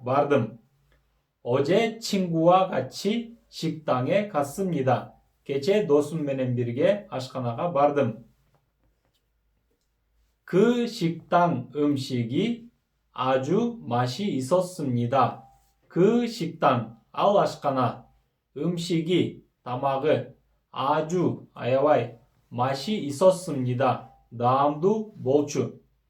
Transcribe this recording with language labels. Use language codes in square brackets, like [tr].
[ky] бардым. [ko] 어제 친구와 같이 식당에 갔습니다. [ky] кече досум менен бирге ашканага бардым. [ko] 그 식당 음식이 아주 맛이 있었습니다. 그 식당 [ky] ал ашкана [ko] 음식이 [ky] тамагы [ko] 아주 [ky] аябай [ko] 맛이 있었습니다. [ky] даамдуу болчу.